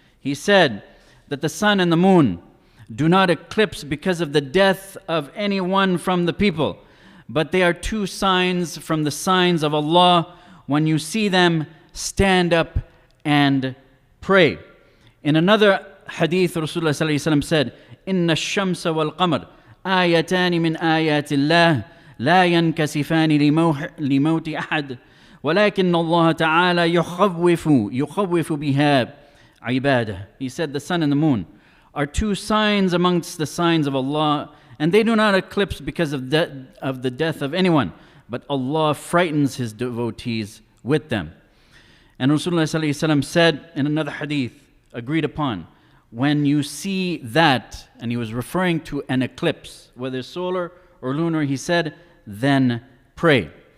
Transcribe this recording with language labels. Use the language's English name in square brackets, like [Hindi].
[English] He said that the sun and the moon do not eclipse because of the death of anyone from the people, but they are two signs from the signs of Allah. When you see them, stand up and pray. In another hadith, Rasulullah sallallahu alaihi wasallam said, [Arabic] إن الشمس والقمر آيتان من آيات الله لا ينكسفان لموت أحد ولكن الله تعالى يخوف بها عباده. [English] He said the sun and the moon are two signs amongst the signs of Allah, and they do not eclipse because of the death of anyone, but Allah frightens His devotees with them. And Rasulullah sallallahu alaihi wasallam said in another hadith, agreed upon, when you see that, and he was referring to an eclipse, whether solar or lunar, he said, then pray.